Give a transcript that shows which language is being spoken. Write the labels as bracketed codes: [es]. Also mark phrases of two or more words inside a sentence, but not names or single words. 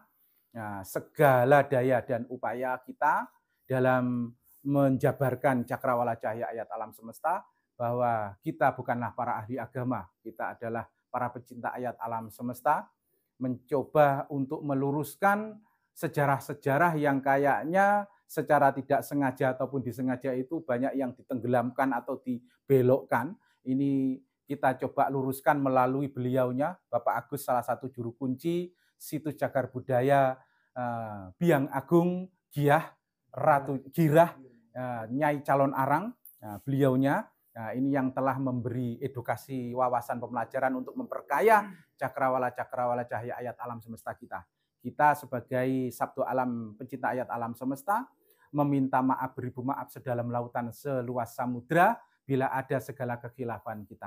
[id] Nah, segala daya dan upaya kita dalam menjabarkan cakrawala cahaya ayat alam semesta, bahwa kita bukanlah para ahli agama, kita adalah para pecinta ayat alam semesta, mencoba untuk meluruskan sejarah-sejarah yang kayaknya secara tidak sengaja ataupun disengaja itu banyak yang ditenggelamkan atau dibelokkan. Ini kita coba luruskan melalui beliaunya, Bapak Agus, salah satu juru kunci situs cagar budaya Biang Agung Giah Ratu Girah Nyai Calon Arang, beliaunya ini yang telah memberi edukasi wawasan pembelajaran untuk memperkaya cakrawala cahaya ayat alam semesta kita. Kita sebagai Sabdo Alam pencinta ayat alam semesta meminta maaf beribu maaf sedalam lautan seluas samudra bila ada segala kekhilafan kita.